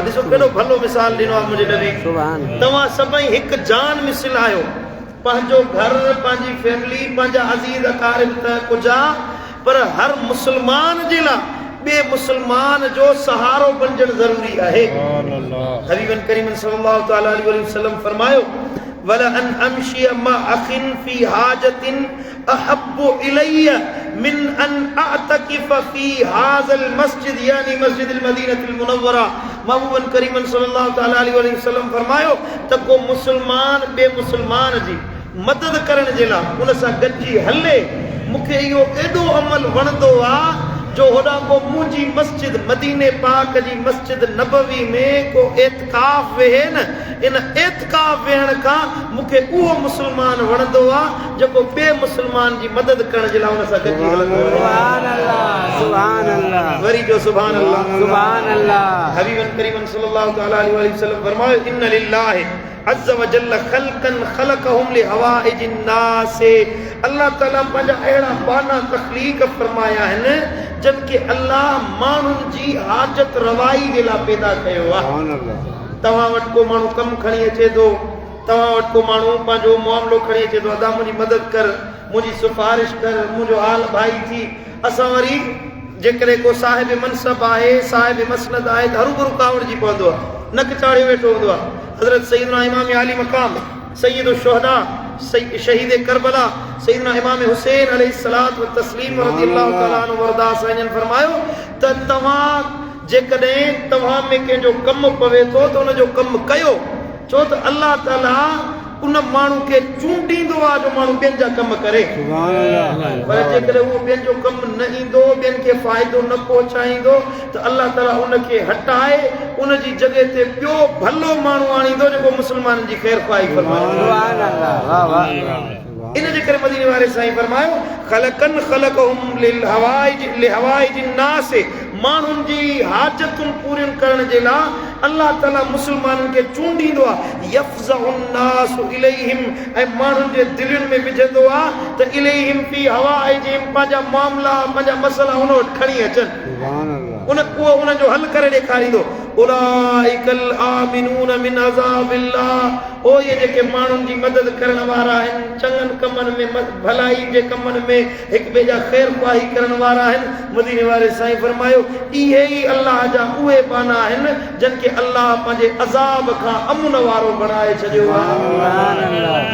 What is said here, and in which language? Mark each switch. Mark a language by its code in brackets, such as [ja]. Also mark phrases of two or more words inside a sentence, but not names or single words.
[sd] ॾिसो केॾो भलो मिसाल ॾिनो आहे मुंहिंजे नबी. तव्हां सभई हिकु जान मिसल आहियो. पंहिंजो घर, पंहिंजी फैमिली, पंहिंजा अज़ीज़ अकारिब त कुझु आहे, पर हर मुस्लमान जे लाइ ॿिए मुस्लमान जो सहारो बणजणु ज़रूरी आहे. [ar] حبيبنا الكريم صلى الله تعالى عليه وسلم فرمايو ولأن أمشي مع أخ في حاجة أحب إلي من أن أعتكف في هذا المسجد، يعني مسجد المدينة المنورة. [sd] महबूबन करीम [ar] صلى الله تعالى عليه وسلم [sd] फरमायो त को मुस्लमान ॿिए मुस्लमान जी मदद करण जे लाइ उन सां गॾिजी हले. मूंखे इहो एॾो अमल वणंदो आहे जो होॾां को मुंहिंजी मस्जिद मदीने पाक जी मस्जिद नबवी में को एतिकाफ़ वेहे न, इन एतिकाफ़ वेहण खां मूंखे उहो मुस्लमान वणंदो आहे जेको ॿिए मुस्लमान जी मदद करण जे लाइ उन सां गॾिजी हलंदो आहे. [ar] سبحان الله. سبحان الله. [sd] वरी जो [ar] سبحان الله. سبحان الله. حبيبنا الكريم صلى الله تعالى عليه وسلم فرمايو إن لله عز وجل خلقا خلقهم لحوائج الناس. [sd] अल्लाह ताला पंहिंजा अहिड़ा बाना तख़लीक़ फरमाया आहिनि जिन खे अल्लाह माण्हुनि जी हाजत रवाई जे लाइ पैदा कयो आहे. तव्हां वटि को माण्हू कमु खणी अचे थो, तव्हां वटि को माण्हू पंहिंजो मामिलो खणी अचे थो, अदा मुंहिंजी मदद कर, मुंहिंजी सिफ़ारिश कर, मुंहिंजो हाल भाई थी. असां वरी जेकॾहिं को साहिब मनसब आहे, साहिब मसनद आहे त हरूभरू कावड़जी पवंदो आहे, नक चाढ़े वेठो हूंदो आहे. हज़रत सैयदना इमाम आली मक़ाम सैयद शुहदा शहीद करबला सैयदना इमाम हुसैन [ar] عليه الصلاة والتسليم رضي الله تعالى عنه [sd] वरदा साईं फरमायो त तव्हां जेकॾहिं तव्हां में कंहिंजो कमु पवे थो त उनजो कमु कयो. छो त अल्लाह ताला उन माण्हू खे चूंडींदो आहे जो माण्हू ॿियनि जा कम करे. पर जेकॾहिं उहो ॿियनि जो कमु न ईंदो, ॿियनि खे फ़ाइदो न पहुचाईंदो त अल्लाह ताला उनखे हटाए उन जी जॻह ते ॿियो भलो माण्हू आणींदो जेको मुस्लमाननि जी ख़ैर ख़्वाही फरमाईंदो. इन जे करे मदीने वारे साईं फरमायो [ar] خلقا خلقهم لحوائج الناس. [sd] माण्हुनि जी हाजतुनि पूरियूं करण जे लाइ अल्लाह ताला मुस्लमाननि खे चूंडींदो आहे. [ar] يفزع الناس إليهم, [sd] ऐं माण्हुनि जे दिलनि में विझंदो आहे त [ar] إليهم في حوائجهم, [sd] पंहिंजा मामला पंहिंजा मसला उन वटि खणी अचनि. उहो उनजो हल करे ॾेखारींदो. [ar] أولئك الآمنون من عذاب الله. [sd] ओ ये जेके माण्हुनि जी मदद करण वारा आहिनि, चङनि कमनि में, भलाई जे कमनि में हिक ॿिए जा ख़ैर ख़्वाही करण वारा आहिनि, मदीने वारे साईं फरमायो इहे ई अल्लाह जा उहे बाना आहिनि जिन खे अल्लाह पंहिंजे अज़ाब खां अमन वारो बणाए छॾियो आहे।